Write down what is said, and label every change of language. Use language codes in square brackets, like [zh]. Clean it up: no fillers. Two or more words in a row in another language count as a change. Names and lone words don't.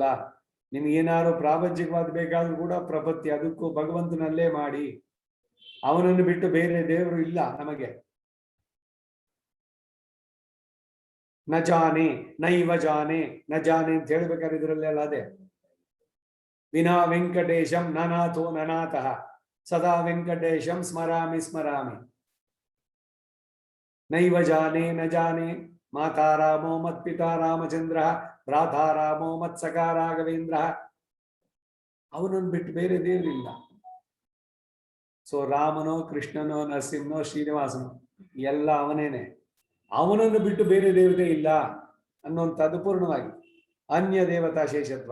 [kn] ನಿನ್ಗೇನಾದ್ರು ಪ್ರಾಪಂಚಿಕವಾದ ಬೇಕಾದ್ರೂ ಕೂಡ ಪ್ರಪತ್ತಿ ಅದಕ್ಕೂ ಭಗವಂತನಲ್ಲೇ ಮಾಡಿ, ಅವನನ್ನು ಬಿಟ್ಟು ಬೇರೆ ದೇವರು ಇಲ್ಲ ನಮಗೆ. [sa] ನ ಜಾನೆ ನೈವ ಜಾನೆ, ನ ಜಾನೆ [kn] ಅಂತ ಹೇಳ್ಬೇಕಾದ್ರೆ ಇದರಲ್ಲೆಲ್ಲ ಅದೇ. [sa] ವಿನಾ ವೆಂಕಟೇಶಂ ನನಾಥೋ ನನಾಥಃ ಸದಾ ವೆಂಕಟೇಶಂ ಸ್ಮರಾಮಿ ಸ್ಮರಾಮಿ. ನೈವ ಜಾನೆ ನ ಜಾನೆ ಮಾತಾ ರಾಮೋ ಮತ್ ಪಿತಾ ರಾಮಚಂದ್ರ ಭ್ರಾತಾ ರಾಮೋ ಮತ್ ಸಖಾ ರಾಘವೇಂದ್ರ. [kn] ಅವನನ್ನು ಬಿಟ್ಟು ಬೇರೆ ದೇವರಿಲ್ಲ. ಸೊ ರಾಮನೋ ಕೃಷ್ಣನೋ ನರಸಿಂಹನೋ ಶ್ರೀನಿವಾಸನೋ ಎಲ್ಲ ಅವನೇನೆ. ಅವನನ್ನು ಬಿಟ್ಟು ಬೇರೆ ದೇವತೆ ಇಲ್ಲ ಅನ್ನುವಂಥದ್ದು ಪೂರ್ಣವಾಗಿ ಅನ್ಯ ದೇವತಾ ಶೇಷತ್ವ.